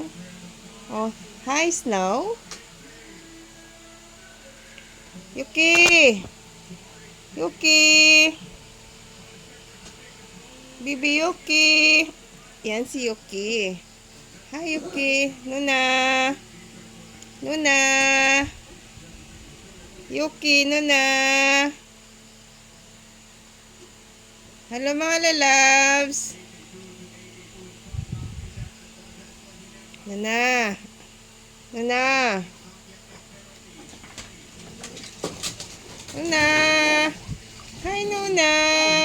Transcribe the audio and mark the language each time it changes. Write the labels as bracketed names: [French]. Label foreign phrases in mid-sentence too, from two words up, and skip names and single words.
[English] Oh, hi, Snow. Yuki. Yuki. Bibi Yuki. [Filipino] Yan si Yuki. Hi, Yuki. Nuna. Nuna. Yuki, Nuna. Hello mga lalabs. Nana. Nana. Nuna. [English] Hi, Nuna.